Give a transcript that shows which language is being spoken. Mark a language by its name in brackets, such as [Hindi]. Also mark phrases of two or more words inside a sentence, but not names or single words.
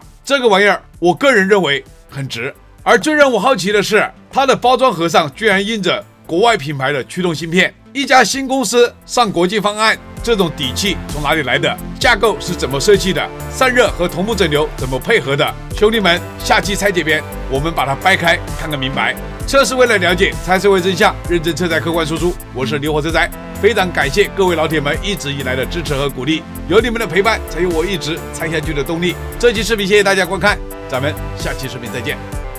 [Chinese] 這個玩意兒，我個人認為很值。而最讓我好奇的是，它的包裝盒上居然印着國外品牌的驅動芯片。一家新公司上国際方案，這種底氣從哪裡來的？架構是怎麼設計的？散熱和同步整流怎麼配合的？兄弟們，下期拆解篇我們把它掰開看個明白。車是為了了解，才是為真相，認真車載客觀輸出。我是牛火車仔，非常感謝各位老鐵們一直以來的支持和鼓勵，有你們的陪伴，才有我一直拆下去的動力。這期視頻謝謝大家觀看，咱們下期視頻再見。